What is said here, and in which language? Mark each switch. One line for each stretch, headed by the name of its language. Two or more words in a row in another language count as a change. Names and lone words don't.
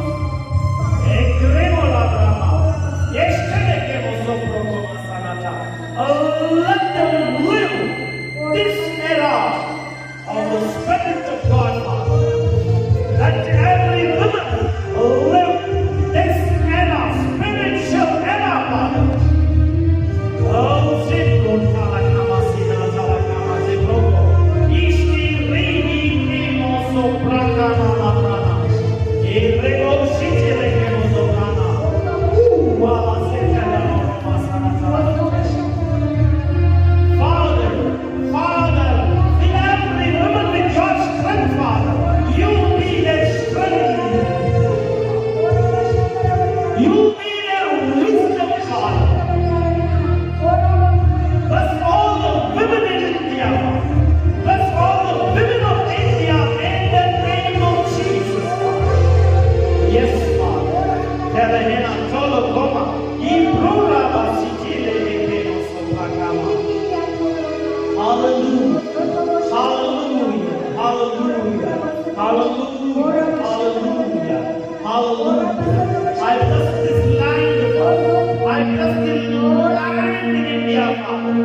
English: Let them live this era of the Spirit of God, Father. Let every woman live this era, spiritual era, Father. Oh, Zibron Talakamasina Talakama Zibrogo. Ishti Rini Kimo Soprana Maprana. Irego Shitile Kimo Soprana. Wala Sekana Masana Talakama. Father, fill every woman with your strength, Father. You be their strength. You be their wisdom, Father. Bless all the women in India. Bless all the women of India in the name of Jesus. Yes, Father. Terehena tolo koma. Imprura basitile ekemo sopakama. Hallelujah. Hallelujah. Hallelujah. Hallelujah. Hallelujah. Hallelujah. I bless this land, Father. I bless this land in India, Father.